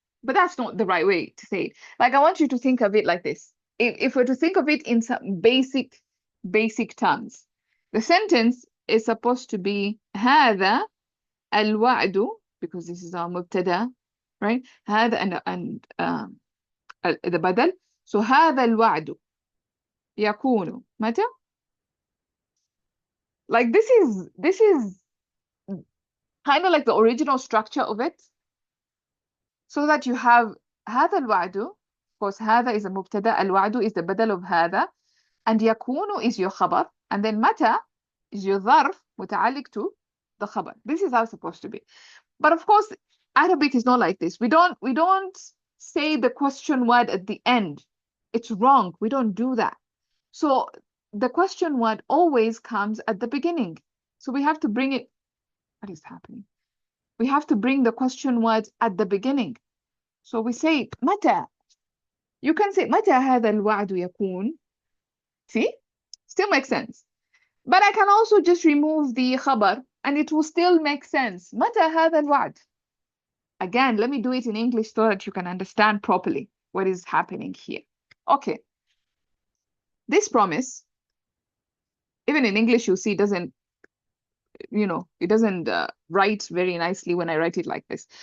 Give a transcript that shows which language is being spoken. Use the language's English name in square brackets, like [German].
[English] But that's not the right way to say it. Like, I want you to think of it like this. If we're to think of it in some basic terms, the sentence is supposed to be [Arabic] هذا الوعد, [English] because this is our مبتدا, right? هذا and the بدل. So [Arabic] هذا الوعد يكون متى? [English] Like, this is kind of like the original structure of it. So that you have [Arabic] هذا الوعد, [English] of course هذا is a مبتدا, الوعد is the بدل of هذا, and يكون is your خبر, and then متى is your ظرف متعلق to the خبر. This is how it's supposed to be. But of course, Arabic is not like this. We don't say the question word at the end. It's wrong. We don't do that. So the question word always comes at the beginning. So we have to bring it. What is happening? We have to bring the question word at the beginning. So we say متى. You can say [Arabic] متى هذا الوعد يكون. [English] See? Still makes sense. But I can also just remove the خبر and it will still make sense. [Arabic] متى هذا الوعد. [English] Again, let me do it in English so that you can understand properly what is happening here. Okay. This promise, even in English, you see, doesn't, it doesn't write very nicely when I write it like this.